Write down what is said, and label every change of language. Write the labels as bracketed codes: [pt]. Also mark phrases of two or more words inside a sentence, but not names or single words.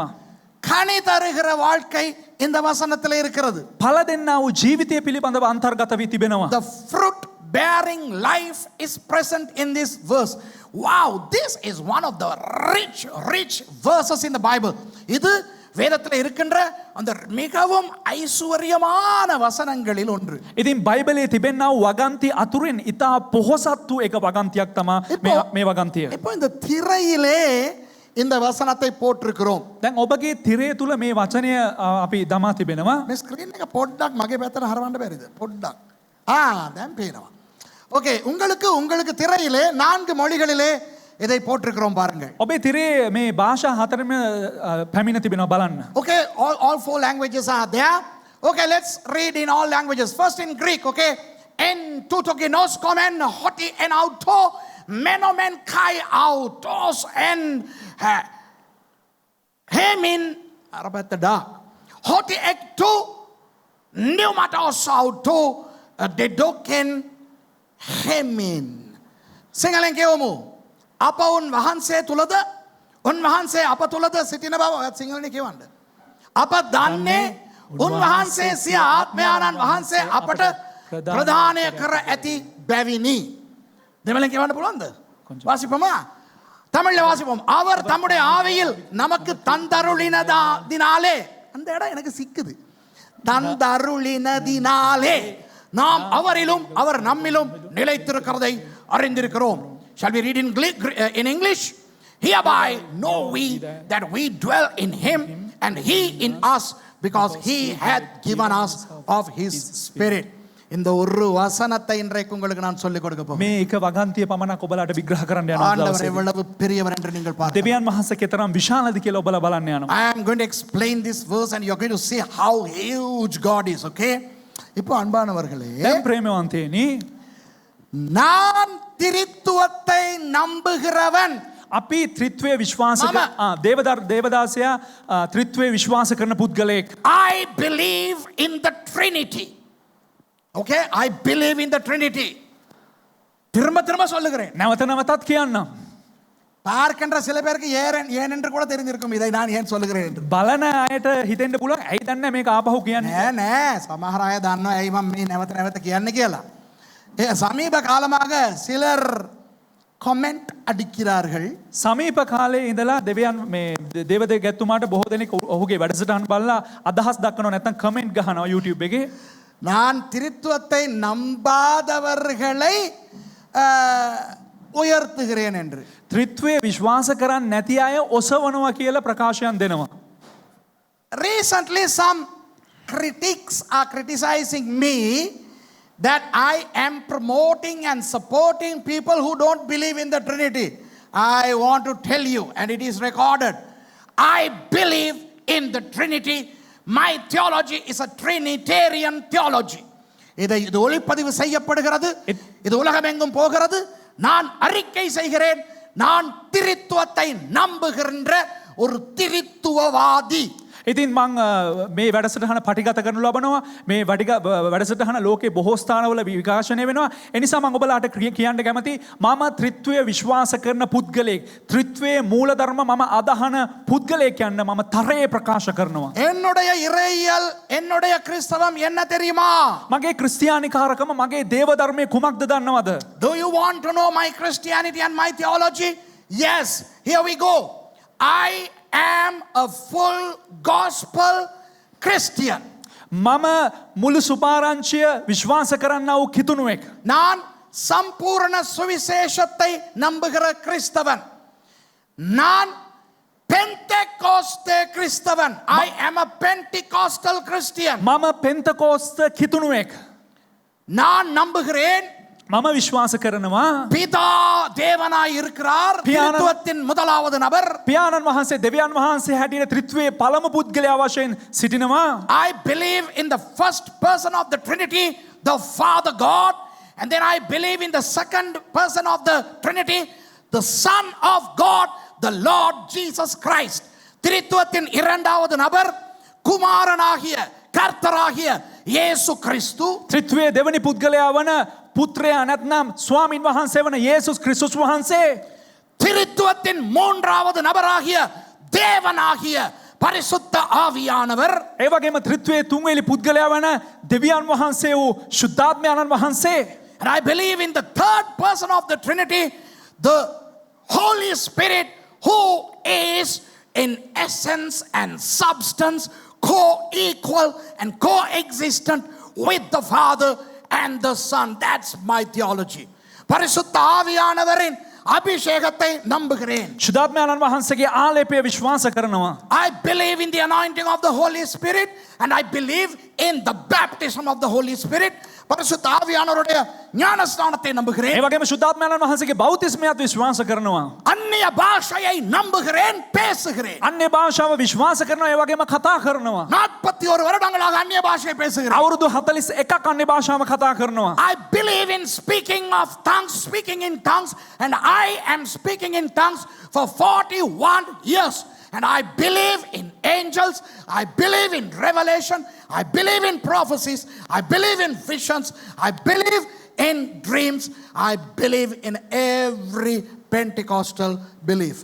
[ta] கனி தருகிற வாழ்க்கை இந்த வசனத்திலே இருக்கிறது. [si] ඵල දෙන්නා වූ ජීවිතය පිළිබඳව අන්තර්ගත වී තිබෙනවා. [en] The fruit bearing life is present in this verse. Wow, this is one of the rich verses in the Bible. [ta] இது வேதத்தில் இருக்கின்ற அந்த மிகவும் ஐஸ்வரியமான வசனங்களில் ஒன்று. [si] ඉතින් බයිබලයේ තිබෙනා වූ වගන්ති අතුරින් ඉතා පොහොසත් වූ එක වගන්තියක් තමයි මේ වගන්තිය. [ta] இப்போ இந்த திரையிலே இந்த வசனத்தை போட்டிருக்கிறோம். [si] දැන් ඔබගේ තිරය තුල මේ වචනය අපි දමා තිබෙනවා. මේ ස්ක්‍රීන් එක පොඩ්ඩක් මගේ පැත්තට හරවන්න බැරිද? පොඩ්ඩක්. දැන් පේනවා. [ta] ஓகே, உங்களுக்கு திரையிலே 4 மொழிகளிலே இதை போட்டிருக்கிறோம் பாருங்கள். [si] ඔබේ තිරේ මේ භාෂා 4ම පැමිණ තිබෙනවා බලන්න. [en] Okay, all 4 languages are there. Okay, let's read in all languages. First in Greek, okay? [el] Εν τούτω γινώσκομεν ότι εν αυτώ μένομεν και αυτός εν ημίν arabatada ότι εκ του πνεύματος αυτού δέδωκεν ημίν. [si] සිංහලෙන් කියවමු. අප උන්වහන්සේ තුලද උන්වහන්සේ අප තුලද සිටින බව ඔයත් සිංහලෙන් කියවන්න. අප දන්නේ උන්වහන්සේ සිය ආත්මයාණන් වහන්සේ අපට ප්‍රදානය කර ඇති බැවිනි. දෙමළෙන් කියවන්න පුළුවන්ද? [ta] வாசிப்போமா? தமிழ்ல வாசிப்போம். அவர் தம்முடைய ஆவியில் நமக்கு தந்தருளினதினாலே, அந்த இடம் எனக்கு சிக்குது. தந்தருளினதினாலே நாம் அவரிலும் அவர் நம்மிலும் நிலைத்திருக்கிறதை அறிந்திருக்கிறோம். [en] Shall we read in English? Hereby know we that we dwell in him and he in us because he hath given us of his spirit. [ta] இந்த ஒரு வசனத்தை இன்றைக்கு உங்களுக்கு நான் சொல்லிக் கொடுக்க போகிறேன். [si] මේ එක වගන්තිය පමණක් ඔබලාට විග්‍රහ කරන්න යනවා. [ta] ஆண்டவர் எவ்வளவு பெரியவர் என்று நீங்கள் பாருங்கள். [si] දෙවියන් වහන්සේ කෙතරම් විශාලද කියලා ඔබලා බලන්න යනවා. [en] I am going to explain this verse and you are going to see how huge God is, okay? [ta] இப்போ அன்பானவர்களே, [si] දැන් ප්‍රේමවන්තයනි, [ta] நான் திரித்துவத்தை நம்புகிறவன். [si] අපි ත්‍රිත්වය විශ්වාස දේවදාසයා ත්‍රිත්වය විශ්වාස කරන පුද්ගලයෙක්. [en] I believe in the Trinity. Okay, I believe in the Trinity. [ta] திரும்ப திரும்ப சொல்லுகிறேன். [si] නැවත නැවතත් කියන්නම්. [ta] பார்க்கின்ற சில பேருக்கு ஏன் என்று கூட தெரிந்திருக்கும் இதை நான் ஏன் சொல்லுகிறேன் என்று. [si] බලන අයට හිතෙන්න පුළුවන් ඇයි දන්නේ මේක ආපහු කියන්නේ. නෑ සමහර අය දන්නවා ඇයි මම මේ නැවත නැවත කියන්නේ කියලා. [ta] சமீப காலமாக சிலர் கமெண்ட் அடிக்கிறார்கள். [si] සමීප කාලේ ඉඳලා දෙවියන් මේ දේවදේවගැතුමාට බොහෝ දෙනෙක් ඔහුගේ වැඩසටහන් බලලා අදහස් දක්වනවා නැත්නම් කමෙන්ට් ගහනවා YouTube එකේ. [ta] நான் திருத்துவத்தை நம்பாதவர்களை உயர்த்துகிறேன் என்று. [si] ත්‍රිත්වය විශ්වාස කරන්නේ නැති අය ඔසවනවා කියලා ප්‍රකාශයන් දෙනවා. [en] Recently some critics are criticizing me that I am promoting and supporting people who don't believe in the Trinity. I want to tell you, and it is recorded, I believe in the Trinity. My theology is a Trinitarian theology. [ta] இது ஒளிப்பதிவு செய்யப்படுகிறது, இது உலகமெங்கும் போகிறது. நான் அறிக்கை செய்கிறேன், நான் திரித்துவத்தை நம்புகின்ற ஒரு திரித்துவவாதி. [si] ඉතින් මං මේ වැඩසටහන පටිගත කරනු ලබනවා. මේ වැඩසටහන ලෝකේ බොහෝ ස්ථානවල විකාශනය වෙනවා. ඒ නිසා මම ඔබලාට කියන්න කැමති මම ත්‍රිත්වය විශ්වාස කරන පුද්ගලයෙක්. ත්‍රිත්වයේ මූලධර්ම මම අදහන පුද්ගලයෙක් යන්න මම තරයේ ප්‍රකාශ කරනවා. [ta] என்னுடைய இறையியல், என்னுடைய கிறிஸ்தவம் என்ன தெரியுமா? [si] මගේ ක්‍රිස්තියානිකාරකම මගේ දේව ධර්මයේ කුමක්ද දන්නවද? [en] Do you want to know my Christianity and my theology? Yes, here we go. I am a full gospel Christian. [si] මම මුළු සුපාරංචිය විශ්වාස කරන්නා වූ කිතුණුවෙක්. [ta] நான் சம்பூர்ண சுவிசேஷத்தை நம்புகிற கிறிஸ்தவன். நான் பெந்தெகோஸ்தே கிறிஸ்தவன். [en] I am a Pentecostal Christian. [si] මම පෙන්තකෝස්ත කිතුණුවෙක්. [ta] நான் நம்புகிறேன் [si] මම විශ්වාස කරනවා [ta] பிதா தேவனாய் இருக்கிறார். திரித்துவத்தின் முதலாவது நபர் [si] පියාණන් වහන්සේ දෙවියන් වහන්සේ හැටියට ත්‍රිත්වයේ පළමු පුද්ගලයා වශයෙන් සිටිනවා. [en] I believe in the first person of the Trinity, the Father God, and then I believe in the second person of the Trinity, the Son of God, the Lord Jesus Christ. [ta] திரித்துவத்தின் இரண்டாவது நபர் குமாரனாகிய கர்த்தராகிய இயேசு கிறிஸ்து. [si] ත්‍රිත්වයේ දෙවනි පුද්ගලයා වන පුත්‍රයා නැත්නම් ස්වාමින් වහන්සේ වන යේසුස් ක්‍රිස්තුස් වහන්සේ. [ta] திரித்துவத்தின் மூன்றாவது நபராகிய தேவனாகிய பரிசுத்த ஆவியானவர். [si] ඒ වගේම ත්‍රිත්වයේ තුන්වෙනි පුද්ගලයා වන දෙවියන් වහන්සේ වූ ශුද්ධාත්මයන්න් වහන්සේ. [en] And I believe in the third person of the Trinity, the Holy Spirit, who is in essence and substance co-equal and co-existent with the Father and the Son. That's my theology. [ta] பரிசுத்த ஆவியானவரின் அபிஷேகத்தை நம்புகிறேன். [si] ශුද්ධාත්මයන්න් වහන්සේගේ ආලේපය විශ්වාස කරනවා. [en] I believe in the anointing of the Holy Spirit and I believe in the baptism of the Holy Spirit. [ta] பரிசுத்த ஆவியானவருடைய ஞானஸ்நானத்தை நம்புகிறேன். [si] ඒ වගේම ශුද්ධාත්මයන්න් වහන්සේගේ බෞතිස්මයත් විශ්වාස කරනවා. [ta] அந்நிய பாஷையை நம்புகிறேன், பேசுகிறேன். [si] අන්‍ය භාෂාව විශ්වාස කරනවා. ඒ වගේම කතා කරනවා. [ta] 41 வருடங்களாக அந்நிய பாஷை பேசுகிறேன். [si] අවුරුදු 41ක් අන්‍ය භාෂාව කතා කරනවා. [en] I believe in speaking in tongues, and I am speaking in tongues for 41 years. and I believe in angels, I believe in revelation, I believe in prophecies, I believe in visions, I believe in dreams, I believe in every Pentecostal belief.